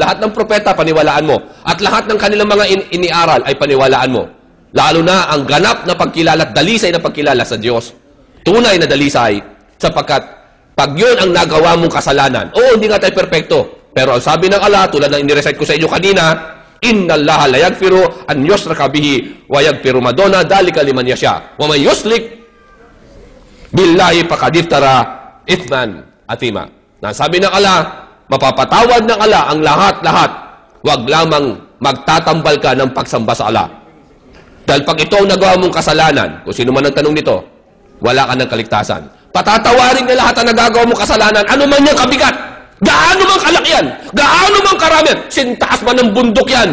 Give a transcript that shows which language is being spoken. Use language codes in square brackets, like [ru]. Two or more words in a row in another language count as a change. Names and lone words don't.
[tl] Lahat ng propeta, paniwalaan mo. At lahat ng kanilang mga iniaral ay paniwalaan mo. Lalo na ang ganap na pagkilala at dalisay na pagkilala sa Diyos. Tunay na dalisay, sapagkat pag yun ang nagawa mong kasalanan, hindi nga tayo perfecto. Pero ang sabi ng Allah, tulad ng inirecite ko sa inyo kanina, [ar] إن الله لا يغفر أن يشرك به ويغفر ما دون ذلك لمن يشاء. ومن يشرك بالله فقد افترى إثما عظيما. [tl] Na sabi ng Allah, mapapatawad ng Allah ang lahat-lahat. Huwag lamang magtatambal ka ng pagsamba sa Allah. Dahil pag ito ang nagawa mong kasalanan, kung sino man ang tanong nito, wala ka ng kaligtasan. Patatawarin na lahat ang nagagawa mong kasalanan, ano man yung kabigat, gaano man kalaki yan, gaano man karami, sintaas man ng bundok yan.